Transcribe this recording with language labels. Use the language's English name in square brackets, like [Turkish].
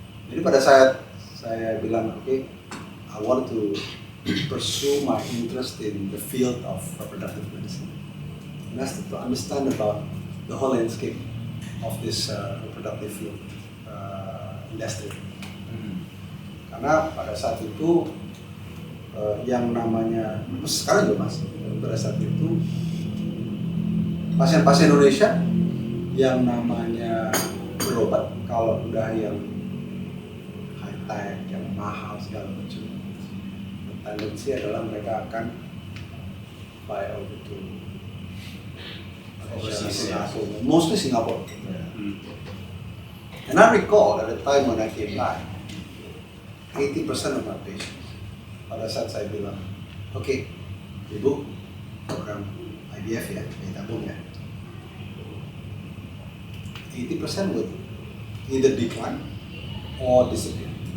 [Indonesian] Jadi pada saat saya bilang, [English] okay, I want to pursue my interest in the field of reproductive medicine. And I started to understand about the whole landscape of this reproductive field industry. [Indonesian] Karena pada saat itu yang namanya, sekarang juga mas, pada saat itu pasien-pasien Indonesia yang namanya berobat, kalau udah yang high tech, yang mahal segala macam, tendensi adalah mereka akan [English] fly over to Singapore, mostly Singapore. And I recall at the time when I came back, 80% of my patients, [Indonesian] pada saat saya bilang, okay, ibu, program IVF ya, tabung ya, [English] 80% would either decline or disappear.